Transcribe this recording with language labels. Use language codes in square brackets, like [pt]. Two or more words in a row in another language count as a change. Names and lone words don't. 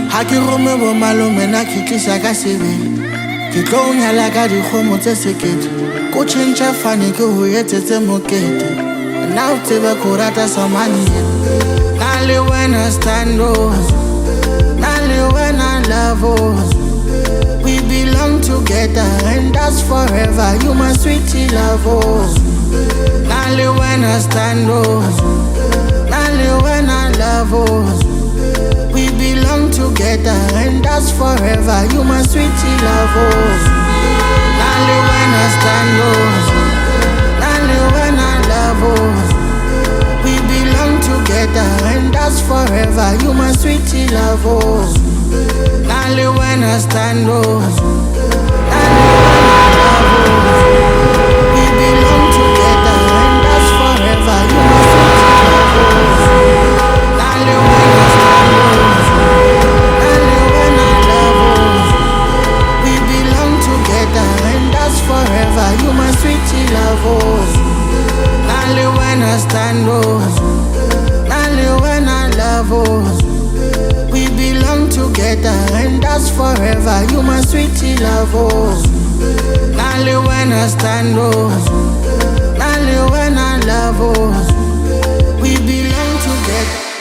[st] Ha ke rome bo malome na ke tlisa ka sebele. Ke tlo o nyala ka dikgomo tse sekete. Ko tšhentšha fane ke ho etsetse mokete. Na o tseba ko rata samane. Na le wena stando, na le wena love. [en] We belong together and that's forever. You my sweetie love. [st] Na le wena stando, na le wena love. [en] We belong together and that's forever. You my sweetie love. [st] Na le wena stando, na le wena love. [en] We belong together and that's forever. You my sweetie love. [st] Na le wena stando, na le wena love. [en] We belong together and that's forever. You my sweetie love. [st] Na le wena stando, na le wena love. [en] We belong together and that's forever. You my sweetie love. [st] Na le wena stando, na le wena love. [en] We belong together and that's forever. You my sweetie love. [st] Na le wena stando, na le wena love. [en] We belong together.